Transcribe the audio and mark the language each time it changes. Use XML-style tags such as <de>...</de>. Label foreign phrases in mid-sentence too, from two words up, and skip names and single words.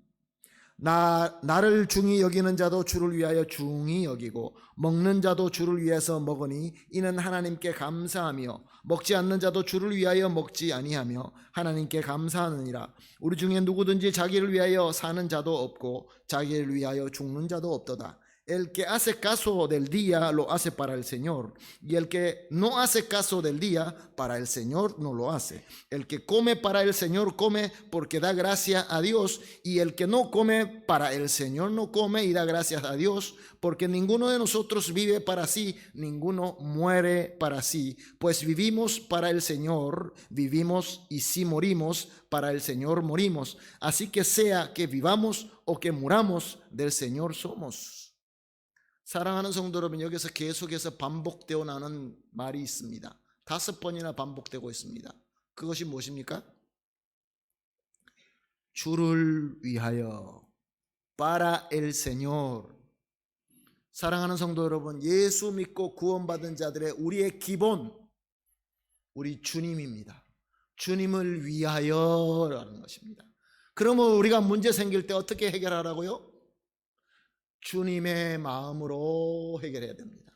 <ko>나를 중히 여기는 자도 주를 위하여 중히 여기고 먹는 자도 주를 위해서 먹으니 이는 하나님께 감사하며 먹지 않는 자도 주를 위하여 먹지 아니하며 하나님께 감사하느니라. 우리 중에 누구든지 자기를 위하여 사는 자도 없고 자기를 위하여 죽는 자도 없도다.</ko> <es>El que hace caso del día lo hace para el Señor, y el que no hace caso del día para el Señor no lo hace. El que come para el Señor come porque da gracia a Dios, y el que no come para el Señor no come y da gracias a Dios, porque ninguno de nosotros vive para sí, ninguno muere para sí. Pues vivimos para el Señor, vivimos, y si morimos, para el Señor morimos. Así que sea que vivamos o que muramos, del Señor somos.</es> <ko>사랑하는 성도 여러분, 여기서 계속해서 반복되어 나오는 말이 있습니다. 5번이나 반복되고 있습니다. 그것이 무엇입니까? 주를 위하여,</ko> <es>para el Señor.</es> <ko>사랑하는 성도 여러분, 예수 믿고 구원받은 자들의 우리의 기본, 우리 주님입니다. 주님을 위하여라는 것입니다. 그러면 우리가 문제 생길 때 어떻게 해결하라고요? 주님의 마음으로 해결해야 됩니다.</ko>